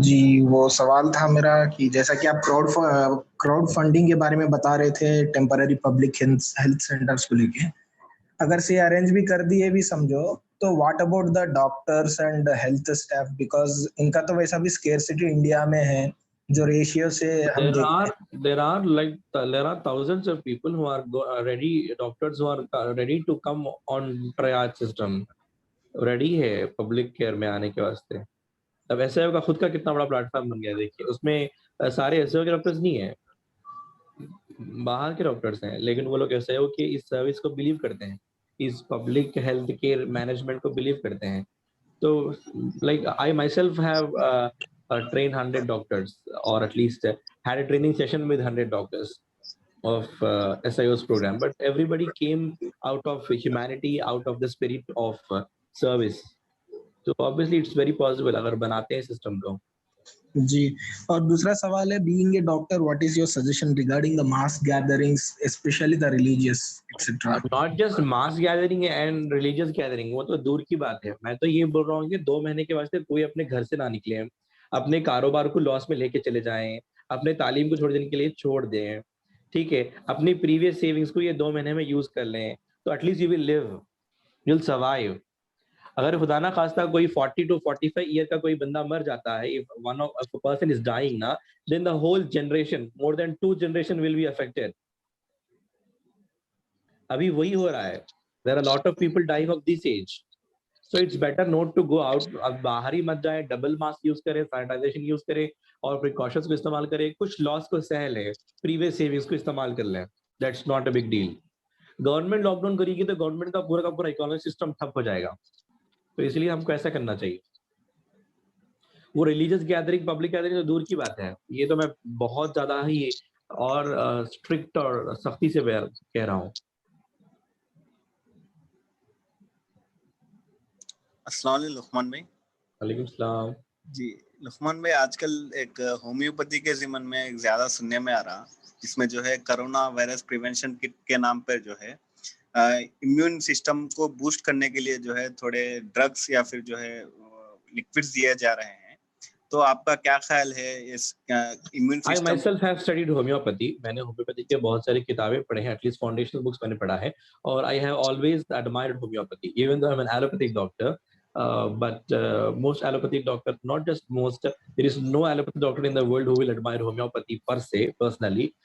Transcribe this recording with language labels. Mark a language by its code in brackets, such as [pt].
[hi] जी, वो सवाल था मेरा कि जैसा कि आप क्राउड फंडिंग के बारे में बता रहे थे टेम्पररी पब्लिक हेल्थ सेंटर्स को लेके, अगर से अरेंज भी कर दिए भी समझो, तो [en] what about the doctors and health staff, [hi] because इनका तो वैसा भी स्केर्सिटी इंडिया में है जो रेशियो से हम देखते हैं। [en] There are thousands of people who are ready, doctors who are ready to come on triage system, ready [hi] है पब्लिक केयर में आने के वास्ते। अब एसएओ का खुद का कितना बड़ा प्लेटफॉर्म बन गया, देखिए उसमें सारे एसएओ के डॉक्टर्स नहीं है, बाहर के डॉक्टर्स हैं, लेकिन वो लोग एसएओ की इस सर्विस को बिलीव करते हैं, इस पब्लिक हेल्थ केयर मैनेजमेंट को बिलीव करते हैं। [en] तो like I myself have trained 100 doctors, or at least had a training session with 100 doctors of SIO's program, but everybody came out of humanity, out of the spirit of service. So obviously it's very possible [hi] अगर बनाते हैं system को। जी, और दूसरा सवाल है, being a doctor, what is your suggestion regarding the mass gatherings, specially the religious etcetera? Not just mass gathering and religious gathering, वो तो दूर की बात है। मैं तो ये बोल रहा हूँ कि 2 महीने के वास्ते कोई अपने घर से ना निकले, अपने कारोबार को लॉस में लेके चले जाएं, अपने तालीम को थोड़े दिन के लिए छोड़ दें, ठीक है, अपनी प्रीवियस सेविंग्स को ये 2 महीने में यूज कर लें, तो [en] At least you will live, you will survive. [hi] अगर खुदा ना खास्ता कोई 40 to 45 ईयर का कोई बंदा मर जाता है, [en] if one of a person is dying ना, then the whole generation, more than 2 generation will be affected. [hi] अभी वही हो रहा है, [en] there are a lot of people dying of this age, so it's better not to go out। [hi] अब बाहर ही मत जाए, डबल मास्क यूज करें, सैनिटाइजेशन यूज करें और प्रिकॉशंस को इस्तेमाल करें, कुछ लॉस को सह लें, प्रीवियस सेविंग्स को इस्तेमाल कर लें, [en] That's not a big deal. [hi] Government lockdown करेगी तो गवर्नमेंट का पूरा इकोनॉमिक सिस्टम ठप हो जाएगा, तो इसलिए हमको ऐसा करना चाहिए। वो रिलीजियस गैदरिंग, पब्लिक गैदरिंग तो दूर की बात है, ये तो मैं बहुत ज्यादा ही और स्ट्रिक्ट और सख्ती से कह रहा हूँ। अस्सलाम वालेकुम लुकमान भाई। वालेकुम सलाम। जी लुकमान भाई, आजकल एक होम्योपैथी के ज़िमन में एक ज़्यादा सुनने में आ रहा, जिसमें जो है कोरोना वायरस प्रिवेंशन किट के नाम पर जो है इम्यून सिस्टम को बूस्ट करने के लिए जो है थोड़े ड्रग्स या फिर जो है लिक्विड्स दिए जा रहे हैं। तो आपका क्या ख्याल है इस immune [en] I [hi] system? [en] myself have studied homeopathy. [hi] मैंने होम्योपैथी के बहुत सारी किताबें पढ़े हैं, एटलीस्ट फाउंडेशनल बुक्स मैंने पढ़ा है, और [en] I have always admired homeopathy, even though I'm an allopathic doctor. But most allopathic doctors, not just most, there is no allopathic doctor in the world who will admire homeopathy per se, personally.